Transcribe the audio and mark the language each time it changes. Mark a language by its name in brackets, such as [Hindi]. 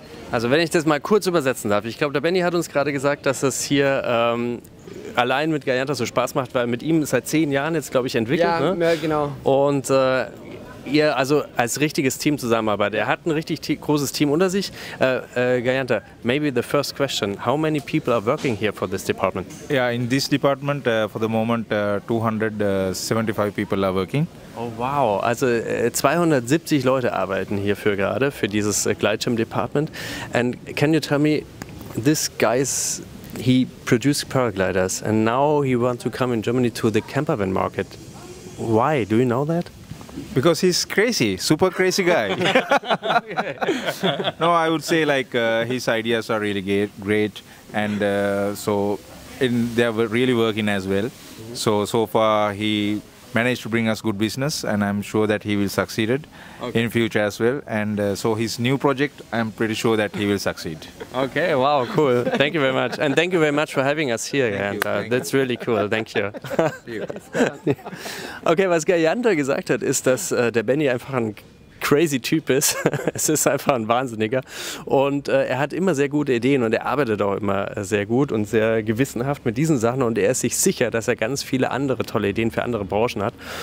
[German] Also wenn ich das mal kurz übersetzen darf. Ich glaube, der Benny hat uns gerade gesagt, dass es hier allein mit Gayanta so Spaß macht, weil mit ihm seit 10 Jahren jetzt, glaube ich, entwickelt. Ja, ne? Genau. Und ihr also als richtiges Team zusammenarbeitet. Er hat ein richtig großes Team unter sich. [English] Gayanta, maybe the first question. How many people are working here for this department? Yeah, in this department, for the moment, 275 people are working. [German] Oh wow, also 270 Leute arbeiten hierfür gerade, für dieses Gleitschirm-Department. [English] And can you tell me, this guy's, he produced paragliders and now he wants to come in Germany to the campervan market. Why? Do you know that? Because he's crazy, super crazy guy. No, I would say like his ideas are really great, and they are really working as well. So far he managed to bring us good business, and I'm sure that he will succeed in future as well. And so his new project, I'm pretty sure that he will succeed. Okay, wow, cool. Thank you very much. And thank you very much for having us here, Gayanta. That's really cool. Thank you. [German] Okay, was Gayanta gesagt hat, ist, dass der Benny einfach ein crazy Typ ist. Es ist einfach ein Wahnsinniger. Und er hat immer sehr gute Ideen und er arbeitet auch immer sehr gut und sehr gewissenhaft mit diesen Sachen. Und er ist sich sicher, dass er ganz viele andere tolle Ideen für andere Branchen hat.